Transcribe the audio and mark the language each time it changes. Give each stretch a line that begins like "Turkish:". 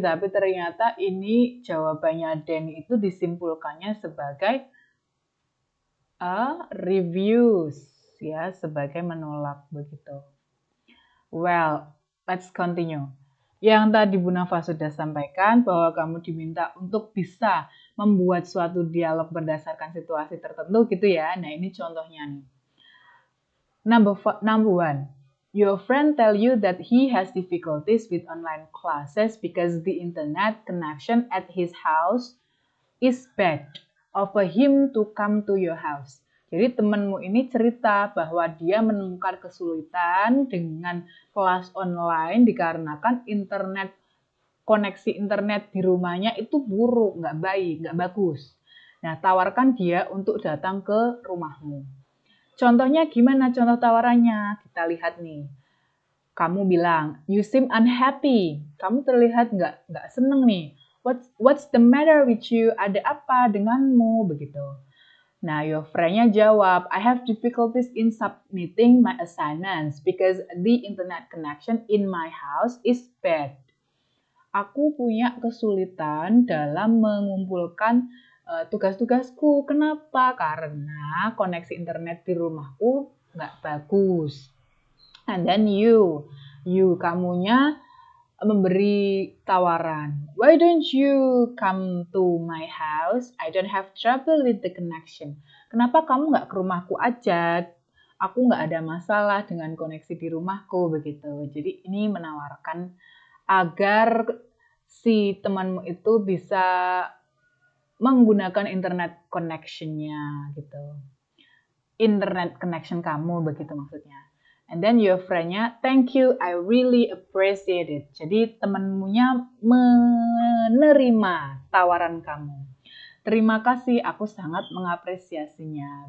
Indonesian: Tapi ternyata ini jawabannya Danny itu disimpulkannya sebagai reviews, ya, sebagai menolak begitu.
English: Well, let's continue.
Indonesian: Yang tadi Bu Nafa sudah sampaikan bahwa kamu diminta untuk bisa membuat suatu dialog berdasarkan situasi tertentu gitu ya. Nah, ini contohnya nih.
English: Number 1. Your friend tell you that he has difficulties with online classes because the internet connection at his house is bad. Offer him to come to your house.
Indonesian: Jadi temanmu ini cerita bahwa dia menemukan kesulitan dengan kelas online dikarenakan koneksi internet di rumahnya itu buruk, nggak baik, nggak bagus. Nah, tawarkan dia untuk datang ke rumahmu. Contohnya gimana contoh tawarannya? Kita lihat nih. Kamu bilang,
English: you seem unhappy.
Indonesian: Kamu terlihat nggak seneng nih.
English: What's the matter with you?
Indonesian: Ada apa denganmu? Begitu.
English: Nah, your friend-nya jawab, I have difficulties in submitting my assignments because the internet connection in my house is bad.
Indonesian: Aku punya kesulitan dalam mengumpulkan tugas-tugasku. Kenapa? Karena koneksi internet di rumahku nggak bagus.
English: And then you
Indonesian: kamunya memberi tawaran.
English: Why don't you come to my house? I don't have trouble with the connection.
Indonesian: Kenapa kamu nggak ke rumahku aja? Aku nggak ada masalah dengan koneksi di rumahku, begitu. Jadi ini menawarkan agar si temanmu itu bisa menggunakan internet connection-nya, gitu. Internet connection kamu, begitu maksudnya.
English: And then your friend-nya, thank you, I really appreciate it.
Indonesian: Jadi temenmunya menerima tawaran kamu. Terima kasih, aku sangat mengapresiasinya.